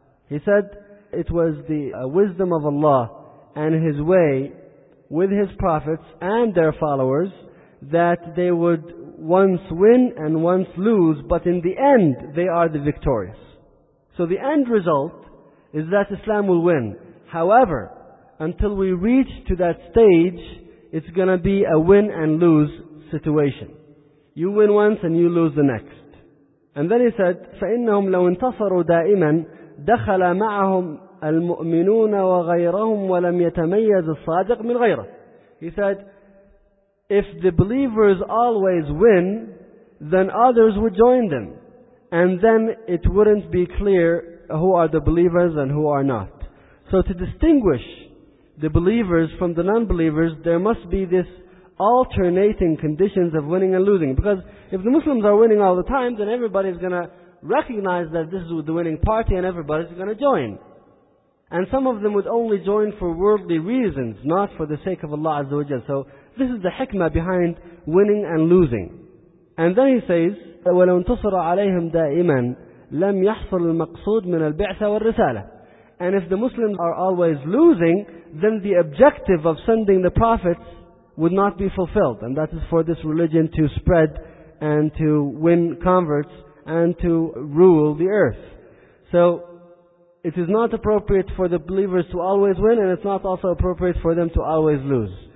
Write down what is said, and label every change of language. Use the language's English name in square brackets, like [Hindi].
[English] He said, it was the wisdom of Allah and His way with His prophets and their followers that they would once win and once lose, but in the end, they are the victorious. So the end result is that Islam will win. However, until we reach to that stage, it's going to be a win and lose situation. You win once and you lose the next. And then he said, [Arabic] فَإِنَّهُمْ لَوْ انتصروا دَائِمًا دَخَلَ مَعَهُمْ الْمُؤْمِنُونَ وَغَيْرَهُمْ وَلَمْ يَتَمَيَّزِ الصَّادِقْ مِنْ غَيْرَهُ. [English] He said, if the believers always win, then others would join them. And then it wouldn't be clear who are the believers and who are not. So to distinguish the believers from the non-believers, there must be this alternating conditions of winning and losing. Because if the Muslims are winning all the time, then everybody is going to recognize that this is the winning party and everybody is going to join. And some of them would only join for worldly reasons, not for the sake of Allah Azza wa Jal. So this is the hikmah behind winning and losing. And then he says, [Arabic] وَلَوْ انتصر عَلَيْهِمْ دَائِمًا لَمْ يَحْصُلُ الْمَقْصُودُ مِنَ الْبِعْثَ وَالرِّسَالَةِ. [English] And if the Muslims are always losing, then the objective of sending the prophets would not be fulfilled. And that is for this religion to spread and to win converts and to rule the earth. So it is not appropriate for the believers to always win, and it's not also appropriate for them to always lose.